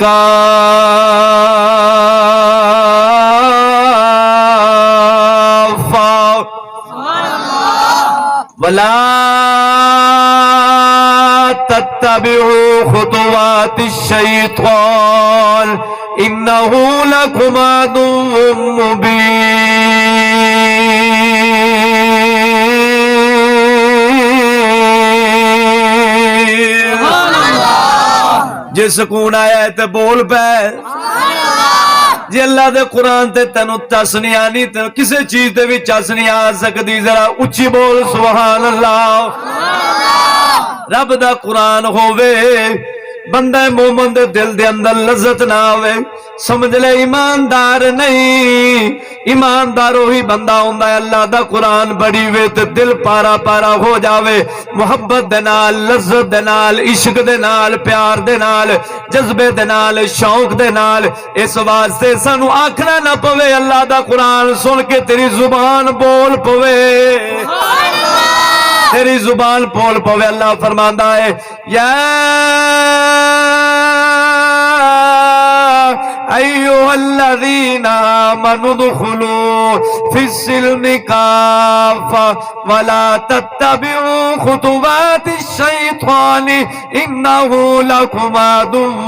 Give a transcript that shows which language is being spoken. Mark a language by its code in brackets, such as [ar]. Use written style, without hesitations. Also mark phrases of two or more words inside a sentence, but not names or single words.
[ar] كافة ولا تتبعوا خطوات الشيطان إنه لكم عدو مبين [pa] جے سکون آیا ہے تے بول پے جے اللہ دے قرآن تے تینو چس نہیں آنی تے کسے چیز تے بھی چس نہیں آ سکتی ذرا اچھی بول [ar] سبحان اللہ [pa] رب دا قرآن ہووے بندہ مومن دے دل دے اندر لذت نہ آوے سمجھ لے ایماندار نہیں ایماندار وہی بندہ ہوندا ہے اللہ دا قرآن بڑی وے تے دل پارا پارا ہو جاوے محبت دے نال لذت دے نال عشق دے نال پیار دے نال جذبے دے نال شوق دے نال اس واسطے سانو آکھنا نہ پوے اللہ دا قرآن سن کے تیری زبان بول پوے تیری زبان بول پوے اللہ فرماندا ہے یا [ar] ایھا الذین آمنوا ادخلوا فی السلم کافۃ ولا تتبعوا خطوات الشیطان انہ لکم عدو